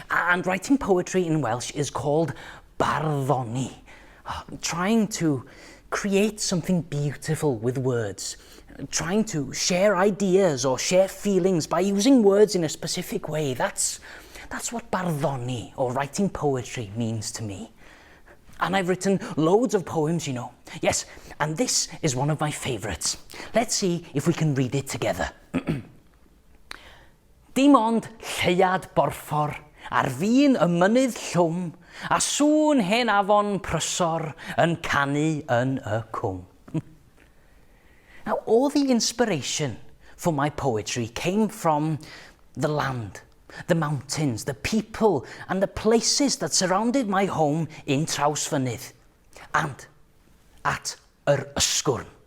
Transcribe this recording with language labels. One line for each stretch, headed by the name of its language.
English: And writing poetry in Welsh is called barddoni, trying to create something beautiful with words, trying to share ideas or share feelings by using words in a specific way. That's what barddoni, or writing poetry, means to me. And I've written loads of poems, you know. Yes, and this is one of my favourites. Let's see if we can read it together.
Welsh: Dim ond lleuad borffor ar fin y mynydd llwm, a sŵn hen afon prysor yn canu yn y cwm.
English: Now, all the inspiration for my poetry came from the land, the mountains, the people and the places that surrounded my home in Trawsfynydd and at Ysgwrn.